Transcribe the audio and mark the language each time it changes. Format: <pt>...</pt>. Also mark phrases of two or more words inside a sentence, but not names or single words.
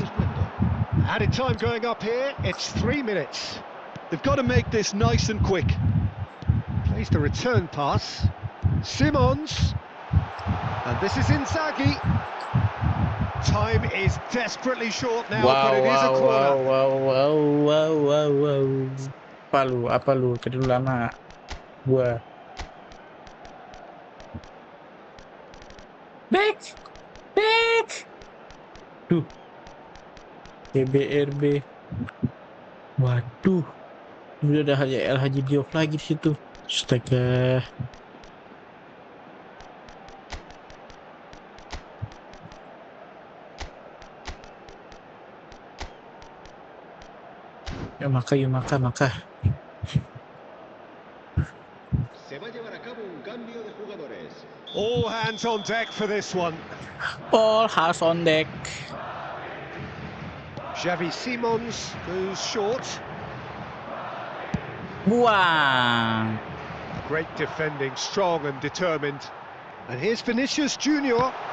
<en>Added time going up here. It's 3 minutes. They've got to make this nice and quick. Plays the return pass. Simons. And this is Inzaghi. Time is desperately short now, but Wow, it is a wow, corner. wow, wow, wow, wow, wow, wow.</en> <id>Apa lu? Tadi lu lama. Gua.</id> <en>Back, back. Duh. BBRB.</en> <id>Waduh. Udah ada El Haji Diop lagi di situ. Astaga. Yuk maka.</id> <es>Se va a llevar a cabo un cambio de jugadores.</es> <en>All hands on deck for this one. All hands on deck. Xavi Simons goes short.</en> <id>Buang.</id> <en>Great defending, strong and determined. And here's Vinicius Junior.</en>